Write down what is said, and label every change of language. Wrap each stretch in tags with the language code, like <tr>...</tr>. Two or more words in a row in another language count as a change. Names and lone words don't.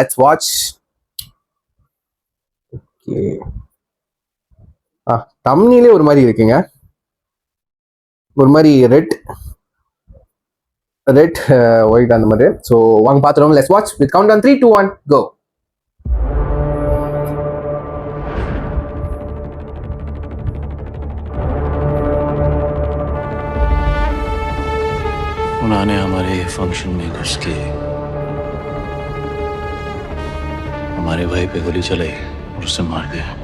<en>let's watch.</en> <ta>ஓகே, தம்ப்நெயிலே ஒரு மாதிரி இருக்குங்க, ஒரு மாதிரி</ta> <en>red white</en> <ta>அந்த மாதிரி.</ta> <en>ஸோ</en> <ta>வாங்க பார்த்துருவோம்.</ta> <en>let's watch with count on 3, 2, 1 go.</en> <hi>उन्होंने हमारे फंक्शन में घुस के हमारे भाई पे गोली चलाई और उसे मार दिया.</hi>